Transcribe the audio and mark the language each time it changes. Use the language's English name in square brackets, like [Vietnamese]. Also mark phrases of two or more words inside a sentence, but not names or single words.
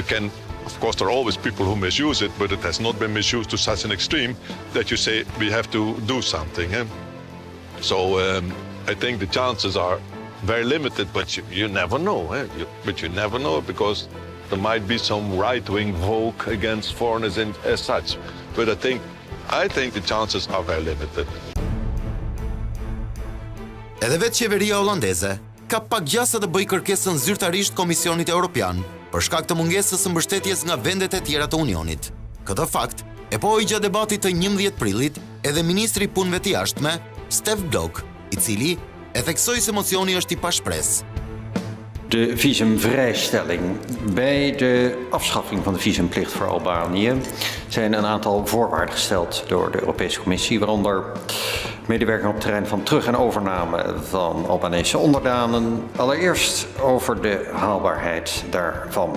[English] You can Of course, there are always people who misuse it, but it has not been misused to such an extreme that you say we have to do something. So I think the chances are very limited, but you never know. But you never know because there might be some right-wing vogue against foreigners as such. But I think the chances are very limited. [Albanian] Edhe vetë qeveria holandeze ka pak gjasa të bëjë kërkesën zyrtarisht Komisionit Evropian për shkak të mungesës së mbështetjes nga vendet e tjera të Unionit. Këtë fakt e pohoi gjatë debatit të 11 prillit edhe ministri i punëve të jashtme, Stef Blok, i cili e theksoi se mocioni është i pashpresë. [Dutch] De visumvrijstelling. Bij de afschaffing van de visumplicht voor Albanië zijn een aantal voorwaarden gesteld door de Europese Commissie, waaronder medewerking op het terrein van terug- en overname van Albanese onderdanen. Allereerst over de haalbaarheid daarvan.